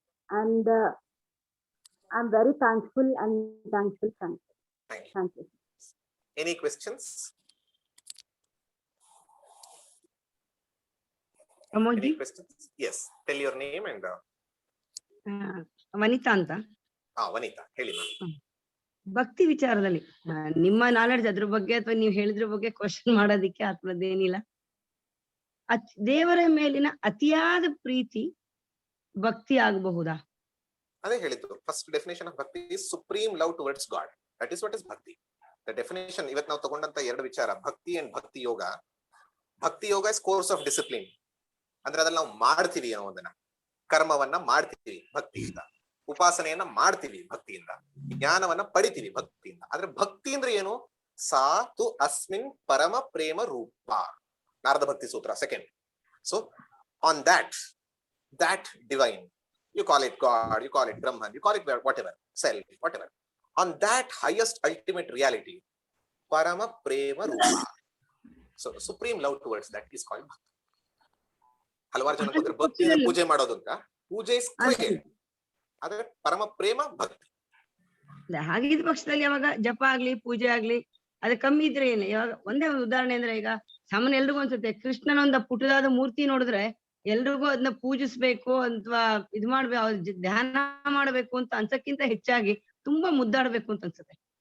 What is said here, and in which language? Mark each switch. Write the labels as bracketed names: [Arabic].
[English] And I'm very thankful and thankful. Thank you. Any questions? Any questions? Yes. Tell your name and. [Kannada] Vanita anta. Vanita, ಹೇಳಿ ma'am. ಭಕ್ತಿ ವಿಚಾರದಲ್ಲಿ ನಿಮ್ಮ knowledge ಅದ್ರ ಬಗ್ಗೆ ಅಥವಾ ನೀವು ಹೇಳಿದ್ರ ಬಗ್ಗೆ ಕ್ವಶನ್ ಮಾಡೋದಿಕ್ಕೆ ಆತ್ಮದೇನಿಲ್ಲ. ದೇವರ ಮೇಲಿನ ಅತಿಯಾದ ಪ್ರೀತಿ ಭಕ್ತಿ ಆಗಬಹುದಾ? ಅದೇ ಹೇಳಿದ್ದು. [English] First definition of bhakti is supreme love towards God. That is what is bhakti. [Kannada] ದ ಡೆಫಿನೇಷನ್ ಇವತ್ತು ನಾವು ತಗೊಂಡಂತ ಎರಡು ವಿಚಾರ, ಭಕ್ತಿ ಅಂಡ್ ಭಕ್ತಿ ಯೋಗ. [English] Bhakti yoga is course of discipline. [Kannada] ಅಂದ್ರೆ ಅದ್ರಲ್ಲಿ ನಾವು ಮಾಡ್ತೀವಿ ಅನ್ನೋದನ್ನ, ಕರ್ಮವನ್ನ ಮಾಡ್ತೀವಿ ಭಕ್ತಿಯಿಂದ, ಉಪಾಸನೆಯನ್ನ ಮಾಡ್ತೀವಿ ಭಕ್ತಿಯಿಂದ, ಜ್ಞಾನವನ್ನ ಪಡಿತೀವಿ ಭಕ್ತಿಯಿಂದ. ಆದ್ರೆ ಭಕ್ತಿ ಅಂದ್ರೆ ಏನು? [Sanskrit] ಸಾ ತು ಅಸ್ಮಿನ್ ಪರಮ ಪ್ರೇಮ ರೂಪ. [Kannada] ನಾರದ ಭಕ್ತಿ ಸೂತ್ರ second. [English] so on that divine, you call it God, you call it Brahman, you call it whatever, self, whatever, on that highest ultimate reality, [Sanskrit] parama prema rupa. [English] So supreme love towards that is called bhakti. [Kannada] ಹಲವಾರು ಜನ ಗೊತ್ತಿರ ಭಕ್ತಿ ಅಂದ್ರೆ ಪೂಜೆ ಮಾಡೋದು ಅಂತ. ಪೂಜೆ is ಕ್ರಿಯೆ, ಆದ್ರೆ ಪರಮ ಪ್ರೇಮ ಭಕ್ತಿ. ಹಾಗಿದ್ದ ಪಕ್ಷದಲ್ಲಿ ಯಾವಾಗ ಜಪ ಆಗ್ಲಿ ಪೂಜೆ ಆಗ್ಲಿ ಅದು ಕಮ್ಮಿ ಇದ್ರೆ ಏನು? ಇವಾಗ ಒಂದೇ ಒಂದು ಉದಾಹರಣೆ ಅಂದ್ರೆ, ಈಗ ಸಾಮಾನ್ಯ ಎಲ್ರಿಗೂ ಅನ್ಸುತ್ತೆ ಕೃಷ್ಣನ ಒಂದು ಪುಟ್ಟದಾದ ಮೂರ್ತಿ ನೋಡಿದ್ರೆ ಎಲ್ರಿಗೂ ಅದನ್ನ ಪೂಜಿಸ್ಬೇಕು ಅಥವಾ ಇದ್ ಮಾಡ್ಬೇಕು, ಧ್ಯಾನ ಮಾಡ್ಬೇಕು ಅಂತ ಅನ್ಸಕ್ಕಿಂತ ಹೆಚ್ಚಾಗಿ ತುಂಬಾ ಮುದ್ದಾಡ್ಬೇಕು ಅಂತ ಅನ್ಸುತ್ತೆ.